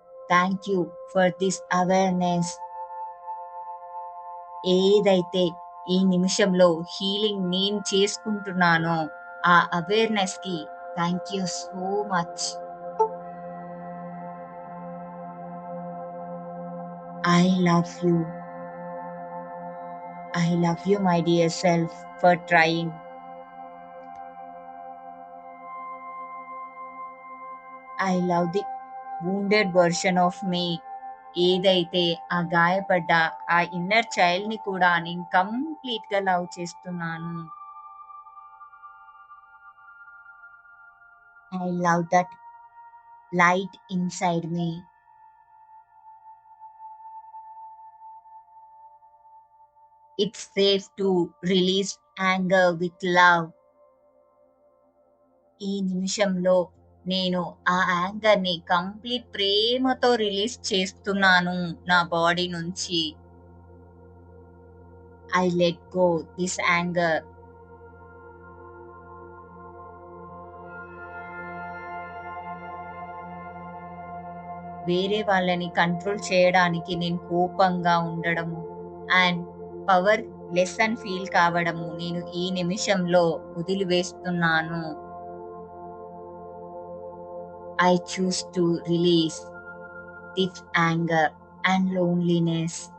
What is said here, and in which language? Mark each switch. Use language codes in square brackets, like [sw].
[en] Thank you for this awareness. [te] ఏదైతే ఈ నిమిషంలో హీలింగ్ నేను చేసుకుంటున్నానో ఆ అవేర్నెస్ కి [en] Thank you so much. I love you. I love you, my dear self, for trying. I love the wounded version of me. [te] ఏదైతే ఆ గాయపడ్డ ఆ ఇన్నర్ చైల్డ్ ని కూడా నేను కంప్లీట్ గా లవ్ చేస్తున్నాను. [en] I love that light inside me. It's safe to release anger with love. [te] ఈ నిమిషంలో నేను ఆ యాంగర్ ని కంప్లీట్ ప్రేమతో రిలీజ్ చేస్తున్నాను నా బాడీ నుంచి. [en] I let go this anger. [te] వేరే వాళ్ళని కంట్రోల్ చేయడానికి నేను కోపంగా ఉండడము అండ్ పవర్ లెస్ అని ఫీల్ కావడము నేను ఈ నిమిషంలో వదిలివేస్తున్నాను. [en] I choose to release this anger and loneliness.